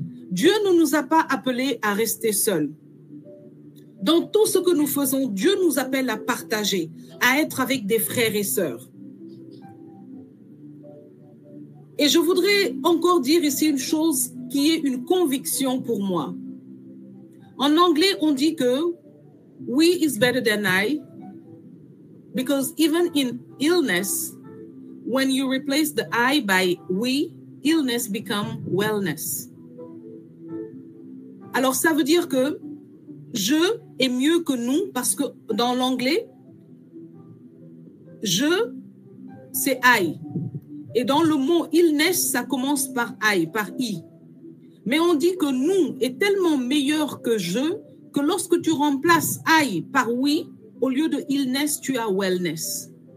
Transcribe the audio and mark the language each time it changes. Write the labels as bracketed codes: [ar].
[fr] Dieu ne nous a pas appelés à rester seuls. Dans tout ce que nous faisons, Dieu nous appelle à partager, à être avec des frères et sœurs. Et je voudrais encore dire ici une chose qui est une conviction pour moi. En anglais, on dit que [en] we is better than I, because even in illness, when you replace the I by we, illness become wellness. [fr] Alors, ça veut dire que je est mieux que nous, parce que dans l'anglais, je, c'est I. Et dans le mot illness, ça commence par I, par I. Mais on dit que nous est tellement meilleur que je, que lorsque tu remplaces I par we, au lieu de illness, tu as wellness.